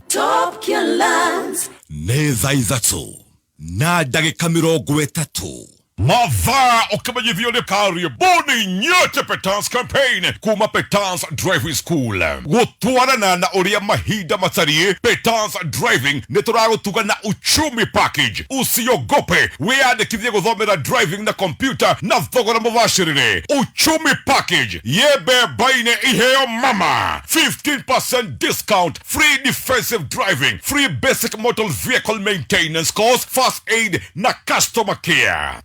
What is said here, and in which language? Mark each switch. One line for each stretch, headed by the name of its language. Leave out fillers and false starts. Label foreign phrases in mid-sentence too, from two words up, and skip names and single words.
Kikuyu: Top Care Lads nĩ thaa ithatũ na ndagĩka 30. Mathaa ũkĩmenyithio nĩ
Swahili: karibuni nyote
Kikuyu: Petans campaign kuma Petans Driving School. Gũtwarana na ũrĩa mahinda matariĩ, Petans Driving nĩ tũragũtuga na uchumi package.
Swahili: Usiogope,
Kikuyu: wĩyandĩkithie gũthomera driving na computer na thogora mũbacĩrĩre.
English: Uchumi package
Kikuyu: yebeba-inĩ iheo mama,
English: 15% discount, free defensive driving, free basic motor vehicle maintenance course, first aid na customer care.